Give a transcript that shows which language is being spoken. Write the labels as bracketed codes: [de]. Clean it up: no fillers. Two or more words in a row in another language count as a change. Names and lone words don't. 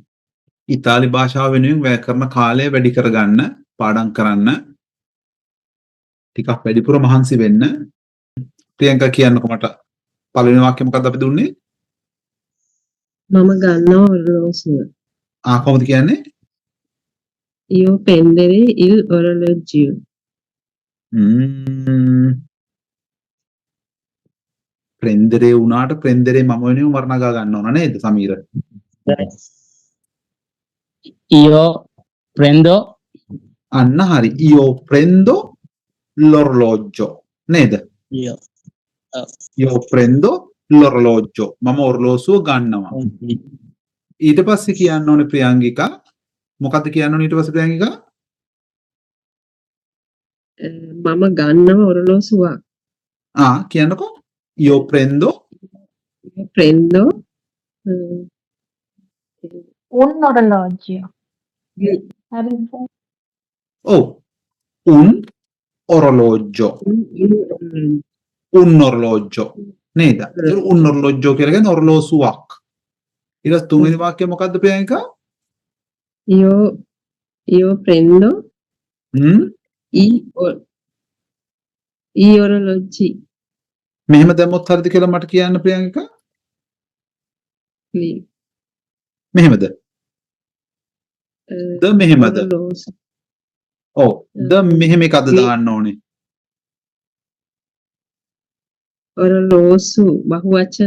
[si] ඉතාලි භාෂාව වෙනුවෙන් වැය කරන කාලය වැඩි කරගන්න, පාඩම් කරන්න ටිකක් වැඩිපුර මහන්සි වෙන්න. ප්‍රියංකා කියන්නකෝ මට පළවෙනි වාක්‍ය මොකක්ද අපි දුන්නේ? මම ගන්නවා ඔරලෝසුව. කොහොමද කියන්නේ? [it] io prendere il orologio. [si] prendere උනාට prendere මම වෙනුවෙන් වර්ණගා ගන්න ඕන නේද සමීර? [it] io prendo [si] අන්න හරි. [it] io prendo l'orologio නේද? io prendo l'orologio. [si] මම ඔරලෝසුව ගන්නවා. ඊට පස්සේ කියන්න ඕනේ ප්‍රියංගිකා. මොකද්ද කියන්න ඕනේ ඊට පස්සේ ප්‍රියංගිකා? මම ගන්නවා ඔරලෝසුවක්. කියන්නකෝ. [it] io prendo un orologio. [si] හරිද? ඔව්. [it] un orologio. un orologio [si] නේද? ඒක [it] un orologio [si] කියලා කියන්නේ ඔරලෝසුවක්. ඊට තුන්වෙනි වාක්‍යය මොකද්ද ප්‍රියංකා? [it] io prendo i orologi. [si] මෙහෙම දැම්මොත් හරිද කියලා මට කියන්න ප්‍රියංකා? මෙහෙමද? ද මෙහෙමද? ඔව්. ද මෙහෙම එකද දාන්න ඕනේ. ඔරලෝසු බහුවචන.